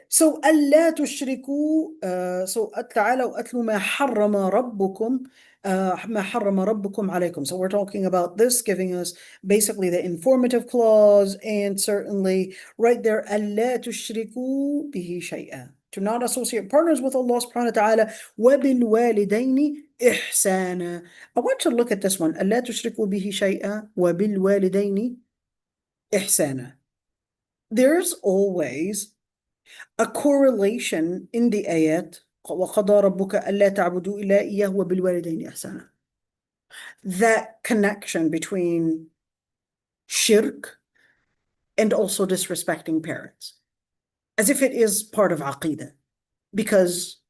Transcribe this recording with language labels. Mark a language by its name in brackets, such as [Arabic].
[Arabic] So ألا تشركوا تعالوا أتلوا ما حرم ربكم ما حرم ربكم عليكم. [English] So we're talking about this, giving us basically the informative clause, and certainly right there, [Arabic] ألا تشركوا به شيئا. [English] To not associate partners with Allah subhanahu wa ta'ala. [Arabic] وبالوالدين إحسانا. [English] I want you to look at this one. [Arabic] ألا تشركوا به شيئا وبالوالدين إحسانا. [English] There's always a correlation in the ayat. [Arabic] وَقَضَى رَبُّكَ أَلَّا تَعْبُدُوا إِلَّا إِيَّاهُ وَبِالْوَالِدَيْنِ إِحْسَانًا. [English] That connection between shirk and also disrespecting parents, as if it is part of aqidah, because